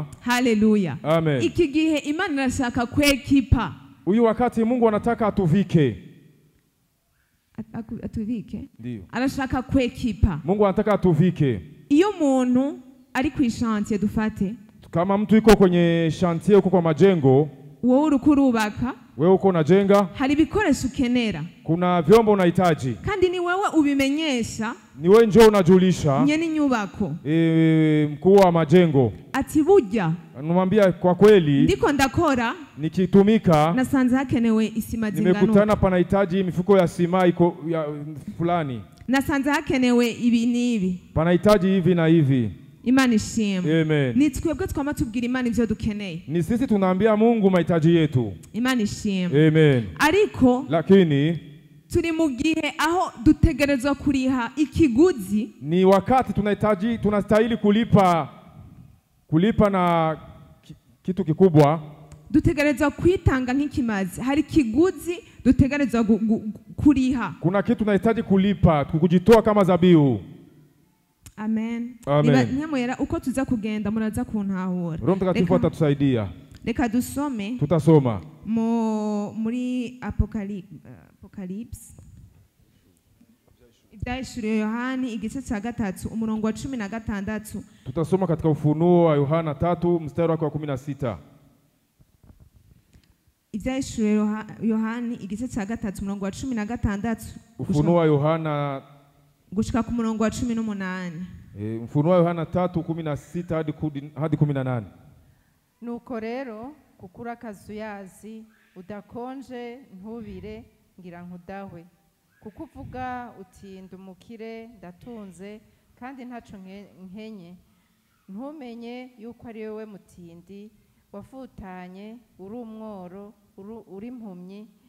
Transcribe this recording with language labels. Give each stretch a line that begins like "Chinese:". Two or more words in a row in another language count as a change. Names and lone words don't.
Rundi: Haleluya. Amen. Iki gihe Imana irashaka kwekipa.
Swahili: Huyu wakati Mungu anataka atuvike. Atuvike? Ndio.
Rundi: Arashaka kwekipa.
Swahili: Mungu anataka atuvike.
Rundi: Iyo muntu ari ku ishantiye dufate.
Swahili: Kama mtu yuko kwenye shantiye uko kwa majengo.
Rundi: Wowe uri kurubaka.
Swahili: Wewe uko unajenga.
Rundi: Hari ibikoresho ukenera.
Swahili: Kuna vyombo unahitaji.
Rundi: Kandi ni wewe ubimenyesha.
Swahili: Ni wewe njoo unajulisha.
Rundi: Nyeni nyubako.
Swahili: Mkuu wa majengo.
Rundi: Ati burya.
Swahili: Anamwambia kwa kweli.
Rundi: Ndiko ndakora.
Swahili: Nikitumika.
Rundi: Nasanze hakenewe isima zingano.
Swahili: Nimekutana panahitaji mifuko ya sima iko ya fulani.
Rundi: Nasanze hakenewe ibi nibi.
Swahili: Panahitaji hivi na hivi.
Rundi: Imana ishimwe. Amen. Ni twebwe twama tubwira Imana ivyo dukeneye.
Swahili: Ni sisi tunaambia Mungu mahitaji yetu.
Rundi: Imana ishimwe. Amen. Ariko
Swahili: lakini
Rundi: turi mu gihe aho dutegerezwa kuriha ikiguzi.
Swahili: Ni wakati tunastahili kulipa na kitu kikubwa.
Rundi: Dutegerezwa kwitanga nk'ikimazi. Hari kiguzi dutegerezwa kuriha.
Swahili: Kuna kitu tunahitaji kulipa, kujitoa kama dhabihu. Amen. Amen.
Rundi: Nyamwera uko tuza kugenda muraza kuntahura.
Swahili: Roho Mtakatifu atatusaidia.
Rundi: Reka dusome.
Swahili: Tutasoma.
Rundi: Muri Apocalypse. Ibyahishuriwe Yohani igice cya 3 umurongo wa 16.
Swahili: Tutasoma katika Ufunuo wa Yohana 3 mstari wake wa 16.
Rundi: Ibyahishuriwe Yohani igice cya 3 umurongo wa 16.
Swahili: Ufunuo wa Yohana
Rundi: gushika ku murongo wa 18.
Swahili: Ufunuo Yohana 3:16 hadi 18.
Rundi: Nuko rero kukura kazuyazi udakonje ntubire ngira nkudahwe kukuvuga uti ndumukire ndatunze kandi ntaco nkenye ntumenye yuko ari wewe mutindi wafutanye uri umworo uri impumyi